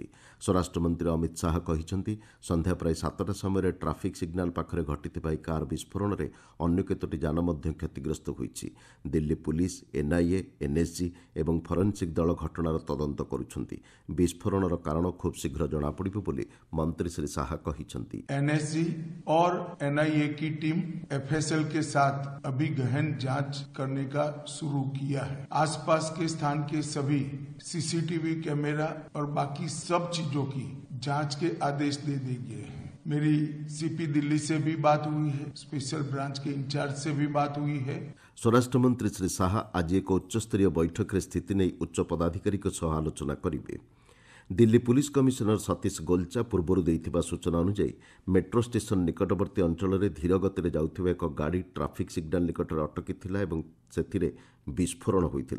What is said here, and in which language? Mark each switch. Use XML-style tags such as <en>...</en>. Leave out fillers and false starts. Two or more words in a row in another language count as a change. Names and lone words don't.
<or>ସ୍ୱରାଷ୍ଟ୍ରମନ୍ତ୍ରୀ ଅମିତ ଶାହା କହିଛନ୍ତି, ସନ୍ଧ୍ୟା ପ୍ରାୟ 7ଟା ସମୟରେ ଟ୍ରାଫିକ୍ ସିଗ୍ନାଲ ପାଖରେ ଘଟିଥିବା ଏହି କାର୍ ବିସ୍ଫୋରଣରେ ଅନ୍ୟ କେତୋଟି ଯାନ ମଧ୍ୟ କ୍ଷତିଗ୍ରସ୍ତ ହୋଇଛି। ଦିଲ୍ଲୀ ପୁଲିସ୍, ଏନ୍ଆଇଏ, ଏନ୍ଏସ୍ଜି ଏବଂ ଫରେନ୍ସିକ୍ ଦଳ ଘଟଣାର ତଦନ୍ତ କରୁଛନ୍ତି। ବିସ୍ଫୋରଣର କାରଣ ଖୁବ୍ ଶୀଘ୍ର ଜଣାପଡ଼ିବ ବୋଲି ମନ୍ତ୍ରୀ ଶ୍ରୀ ଶାହା କହିଛନ୍ତି।</or> <hi>एनएसजी और एनआईए की टीम एफएसएल के साथ अभी गहन जांच करने का शुरू किया है। आसपास के स्थान के सभी सीसीटीवी कैमरा और बाकी सब चीजों की जांच के आदेश दे दिए हैं। मेरी सीपी दिल्ली से भी बात हुई है, स्पेशल ब्रांच के इंचार्ज से भी बात हुई है।</hi> <or>ସ୍ୱରାଷ୍ଟ୍ରମନ୍ତ୍ରୀ ଶ୍ରୀ ଶାହା ଆଜି ଏକ ଉଚ୍ଚସ୍ତରୀୟ ବୈଠକରେ ସ୍ଥିତି ନେଇ ଉଚ୍ଚ ପଦାଧିକାରୀଙ୍କ ସହ ଆଲୋଚନା କରିବେ। ଦିଲ୍ଲୀ ପୁଲିସ୍ କମିଶନର ସତୀଶ ଗୋଲଚା ପୂର୍ବରୁ ଦେଇଥିବା ସୂଚନା ଅନୁଯାୟୀ ମେଟ୍ରୋ ଷ୍ଟେସନ ନିକଟବର୍ତ୍ତୀ ଅଞ୍ଚଳରେ ଧୀର ଗତିରେ ଯାଉଥିବା ଏକ ଗାଡ଼ି ଟ୍ରାଫିକ୍ ସିଗ୍ନାଲ ନିକଟରେ ଅଟକିଥିଲା ଏବଂ ସେଥିରେ ବିସ୍ଫୋରଣ ହୋଇଥିଲା।</or>